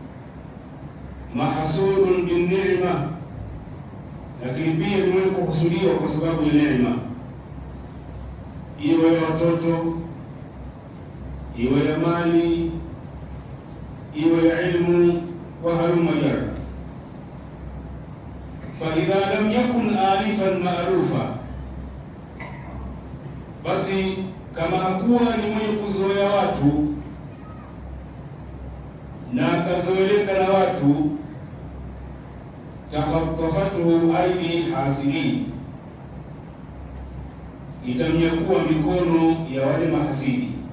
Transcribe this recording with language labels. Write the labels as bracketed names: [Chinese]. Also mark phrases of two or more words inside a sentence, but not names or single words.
[Arabic] محسود بالنعمة, [Swahili] lakini pia ni mwenye kuhusudiwa kwa sababu ya neema, iwe ya watoto, iwe ya mali, iwe ya ilmu [Arabic] وهلم جرا. فإذا لم يكن آلفا مألوفا, [Swahili] basi kama hakuwa ni mwenye kuzoea watu na akazoeleka na watu, [Arabic] تخطفته أيدي حاسدين, [Swahili] itamnyakuwa mikono ya wale mahasidi.